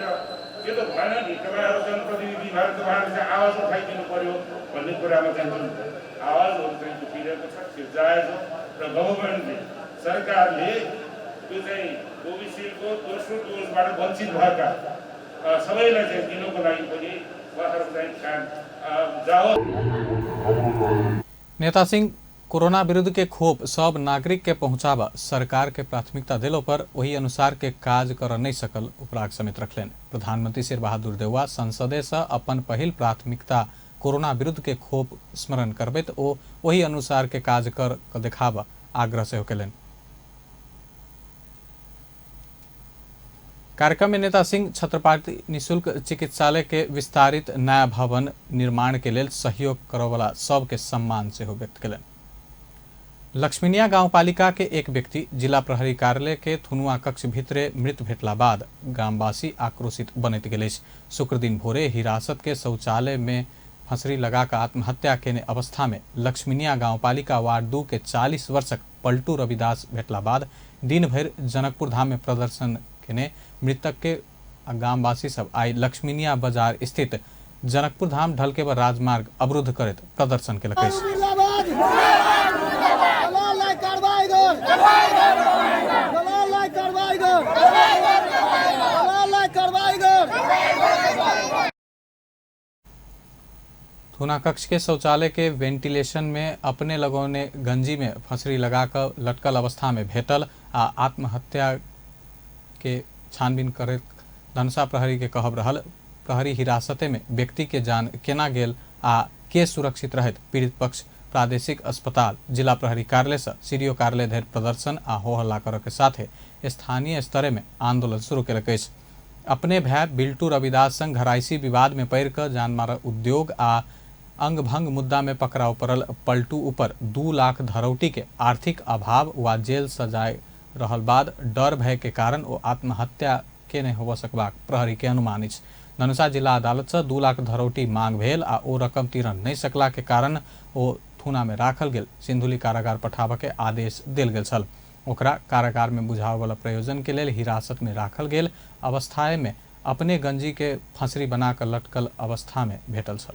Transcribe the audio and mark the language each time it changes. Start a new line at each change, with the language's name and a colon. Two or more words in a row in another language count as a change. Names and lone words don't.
Nepali: यो त भएन नि, तपाईँहरू जनप्रतिनिधि भएर तपाईँहरूले चाहिँ आवाज उठाइदिनु पर्यो भन्ने कुरामा चाहिँ जुन आवाजहरू चाहिँ उठिरहेको छ त्यो जायज हो। र गभर्मेन्टले, सरकारले त्यो चाहिँ कोभिसिल्डको दोस्रो डोजबाट वञ्चित भएका सबैलाई चाहिँ दिनुको लागि पनि उहाँहरू चाहिँ जाओस्।
Maithili: नेता सिंह कोरोना विरुद्ध के खोप सब नागरिक के पहुंचाब सरकार के प्राथमिकता दिलो पर वही अनुसार के काज कर नहीं सकल उपराग समेत रखलेन। प्रधानमंत्री शेर बहादुर देउवा संसदे से अपन पहिल प्राथमिकता कोरोना विरुद्ध के खोप स्मरण करबैत ओ वही अनुसार के काज कर देखाब आग्रह से केलन। कार्यक्रम में नेता सिंह छत्रपति निःशुल्क चिकित्सालय के विस्तारित नया भवन निर्माण के लिए सहयोग करवला सबके सम्मान से व्यक्त कलन। लक्ष्मीनिया गाउँपालिका के एक व्यक्ति जिला प्रहरी कार्यालय के थुनुआ कक्ष भित्रे मृत भेटला बाद ग्रामवासी आक्रोशित बनैत गेल। शुक्र दिन भोरे हिरासत के शौचालय में फंसरी लगाकर आत्महत्या केने अवस्था में लक्ष्मीनिया गाउँपालिका वार्ड 2 के 40 वर्षक पलटू रविदास भेटला बाद दिन भर जनकपुर धाम में प्रदर्शन केने मृतक के ग्रामवासी सब आई लक्ष्मीनिया बाजार स्थित जनकपुर धाम ढलके व राजमार्ग अवरुद्ध करत प्रदर्शन के लगे। थुना कक्ष के शौचालय के वेंटिलेशन में अपने लोगों ने गंजी में फंसरी लगाकर लटकल अवस्था में भेटल आ आत्महत्या के छानबीन करे धनुषा प्रहरी के कहब रहल। प्रहरी हिरासते में व्यक्ति के जान केना गेल आ के सुरक्षित रहत पीड़ित पक्ष प्रादेशिक अस्पताल जिला प्रहरी कार्यालय से सीडीओ कार्यालय धरि प्रदर्शन आ हो हल्ला करे के साथ स्थानीय स्तर में आंदोलन शुरू केलक। अपने भाई बिल्टू रविदास संग घराइसी विवाद में पड़ कर जानमारा उद्योग आ अंग भंग मुद्दा में पकड़ाव पड़ल पलटू ऊपर 2 लाख धरौटी के आर्थिक अभाव व जेल सजाए रहल बाद डर भय के कारण वो आत्महत्या के नहीं हो सकबाक प्रहरी के अनुमान अछि। धनुषा जिला अदालत से 2 लाख धरौटी मांग भेल आ ओ रकम तीरन नहीं सकला के कारण ओ थुना में राखल गेल सिंधुली कारागार पठाबे के आदेश देल गेल छल। ओकरा कारागार में बुझाव वाला प्रयोजन के लिए हिरासत में राखल गेल अवस्था में अपने गंजी के फंसरी बनाकर लटकल अवस्था में भेटल छल।